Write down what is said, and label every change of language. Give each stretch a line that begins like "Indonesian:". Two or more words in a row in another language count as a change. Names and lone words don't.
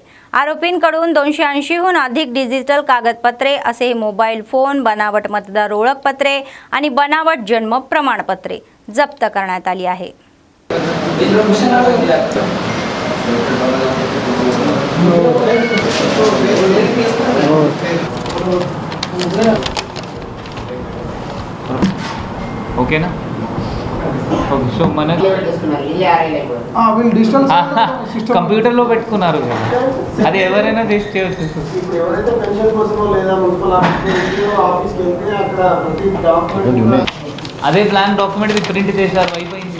Marathi: आरोपींकडून 280 हून अधिक डिजिटल कागदपत्रे असे मोबाईल फोन, बनावट मतदार ओळखपत्रे आणि बनावट जन्म प्रमाणपत्रे जप्त करण्यात आली आहे। ओके ना?
Telugu: సో మన కంప్యూటర్లో పెట్టుకున్నారు కదా, అది ఎవరైనా చేసి చేయొచ్చు। అదే ప్లాన్ డాక్యుమెంట్ ఇది ప్రింట్ చేశారు, అయిపోయింది।